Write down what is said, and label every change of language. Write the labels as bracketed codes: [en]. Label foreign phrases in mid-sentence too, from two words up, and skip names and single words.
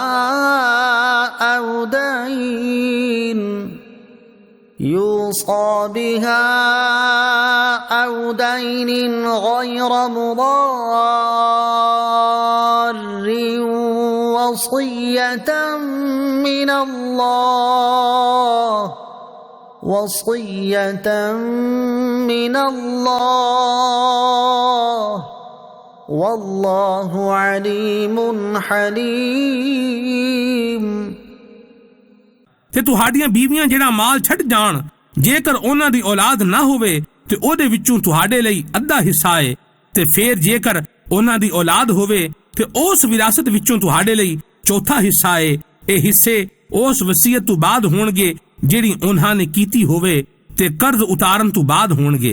[ar] أَوْ دَيْنٍ غَيْرَ مُضَارٍّ وَصِيَّةً مِّنَ اللَّهِ وَاللَّهُ عَلِيمٌ حَلِيمٌ۔ [pa] ਤੇ ਤੁਹਾਡੀਆਂ ਬੀਵੀਆਂ ਜਿਹੜਾ ਮਾਲ ਛੱਡ ਜਾਣ, ਜੇਕਰ ਉਹਨਾਂ ਦੀ ਔਲਾਦ ਨਾ ਹੋਵੇ ਤੇ ਉਹਦੇ ਵਿੱਚੋਂ ਤੁਹਾਡੇ ਲਈ ਅੱਧਾ ਹਿੱਸਾ ਏ, ਤੇ ਫਿਰ ਜੇਕਰ ਉਹਨਾਂ ਦੀ ਔਲਾਦ ਹੋਵੇ ਤੇ ਉਸ ਵਿਰਾਸਤ ਵਿੱਚੋਂ ਤੁਹਾਡੇ ਲਈ ਚੌਥਾ ਹਿੱਸਾ ਏ। ਇਹ ਹਿੱਸੇ ਉਸ ਵਸੀਅਤ ਤੋਂ ਬਾਅਦ ਹੋਣਗੇ ਜਿਹੜੀ ਉਹਨਾਂ ਨੇ ਕੀਤੀ ਹੋਵੇ ਤੇ ਕਰਜ਼ ਉਤਾਰਨ ਤੋਂ ਬਾਅਦ ਹੋਣਗੇ।